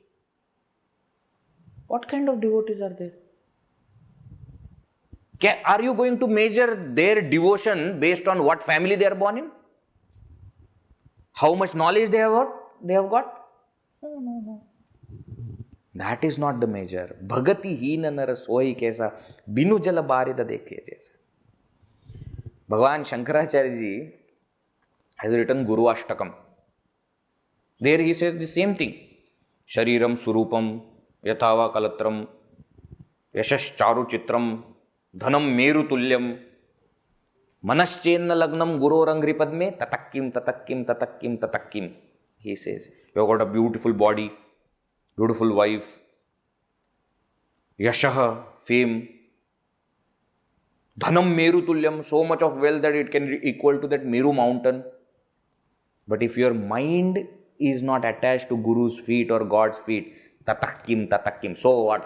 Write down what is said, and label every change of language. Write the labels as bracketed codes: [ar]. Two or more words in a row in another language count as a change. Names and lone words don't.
[en] What kind of devotees are there? Are you going to measure their devotion based on what family they are born in? How much knowledge they have got? No. That is not the measure. [awa] भगति हीन नर सोइ कैसा बिनु जल बारिद देखे जैसा. [en] Bhagavan Shankaracharya Ji has written Guru Ashtakam. There he says the same thing. [sa] शरीरं सुरूपं यथा वा कलत्रं यशश्चारु चित्रं धनं मेरुतुल्यं मनश्चेन्न लग्नं गुरोरङ्घ्रिपद्मे ततः किम्. [en] He says, you have got a beautiful body, beautiful wife, yashaha, fame, [sa] धनं मेरुतुल्यं, [en] so much of wealth that it can be equal to that Meru mountain. But if your mind is not attached to Guru's feet or God's feet, tatakkim, so what?